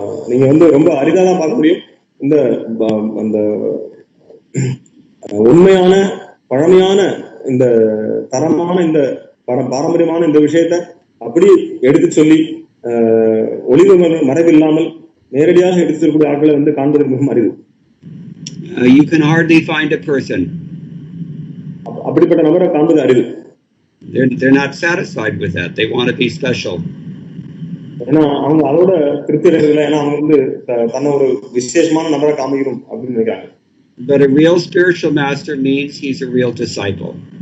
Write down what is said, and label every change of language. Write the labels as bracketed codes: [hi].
[ta] நீங்க வந்து ரொம்ப அரிதாதான் பார்க்க முடியும் இந்த அந்த உண்மையான பழமையான இந்த தரமான இந்த பாரம்பரியமான இந்த விஷயத்தை அப்படி எடுத்து சொல்லி ஒளிவு மறைவில்லாமல் நேரடியாக எடுத்து சொல்லக்கூடிய ஆட்களை வந்து காண்பதற்கு மிகவும் அரிது. [en] You can hardly find a person. [ta] அப்படிப்பட்ட நபரை காண்பது அரிது. [en] They're not satisfied with that. They want to be special. [ta] ஏன்னா அவங்க அதோட திருப்தி அடையவில்லை. ஏன்னா அவங்க வந்து தன்னை ஒரு விசேஷமான நபரை காமிக்கணும் அப்படின்னு நினைக்கிறாங்க. [en] But a real spiritual master means he's a real disciple.